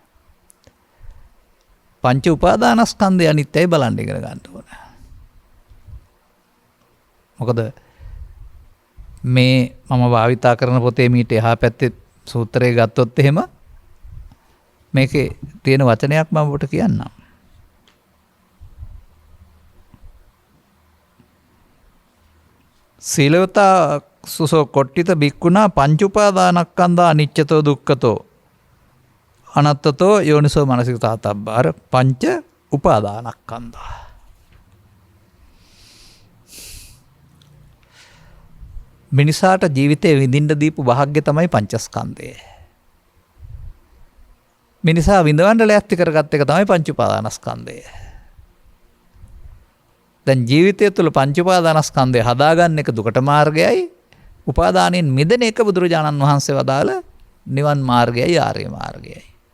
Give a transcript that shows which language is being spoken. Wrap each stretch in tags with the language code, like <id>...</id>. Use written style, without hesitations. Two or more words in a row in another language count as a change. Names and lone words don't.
<si>පංච උපාදානස්කන්ධය අනිත්‍යයි බලන්න ඉගෙන ගන්න ඕන. මොකද මේ මම භාවිතා කරන පොතේ මීට එහා පැත්තේ සූත්‍රය ගත්තොත් එහෙම මේකේ තියෙන වචනයක් මම ඔබට කියන්නම්.</si> <pi>සීලවතා සුසෝ කොට්ටිත බික්කුණා පංචුපාදානස්කන්ධා අනිච්චතෝ දුක්ඛතෝ අනත්තතෝ යෝනිසෝ මනසිකතා තබ්බාර පංච උපාදානස්කන්ධා.</pi> <si>මිනිසාට ජීවිතේ විඳින්න දීපු වාග්ය තමයි පංචස්කන්ධය. මිනිසා විඳවන්න ලෑස්ති කරගත් එක තමයි පංච උපාදානස්කන්ධය. දැන් ජීවිතය තුළ පංච උපාදානස්කන්ධය හදාගන්න එක දුකට මාර්ගයයි, උපාදානයෙන් මිදෙන එක බුදුරජාණන් වහන්සේ වදාළ නිවන් මාර්ගයයි, ආර්ය මාර්ගයයි.</si>